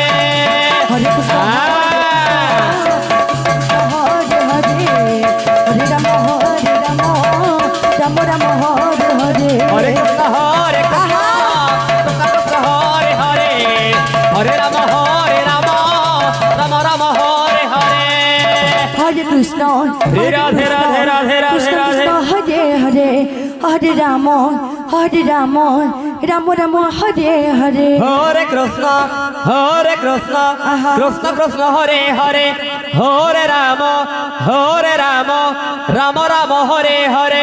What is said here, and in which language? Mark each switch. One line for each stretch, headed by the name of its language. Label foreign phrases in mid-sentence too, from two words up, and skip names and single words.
Sanskrit: হরে কৃষ্ণ হরে হরে হরে রাম রাম রাম হরে হরে হরে কৃষ্ণ কৃষ্ণ কৃষ্ণ হরে হরে হরে রাম রাম হরে হরে হরে কৃষ্ণ রাধে রাধে রাধে রাধে রাধে হরে হরে হরে রাম রাম রাম হরে হরে হরে কৃষ্ণ কৃষ্ণ কৃষ্ণ হরে হরে হরে রাম রাম রাম হরে হরে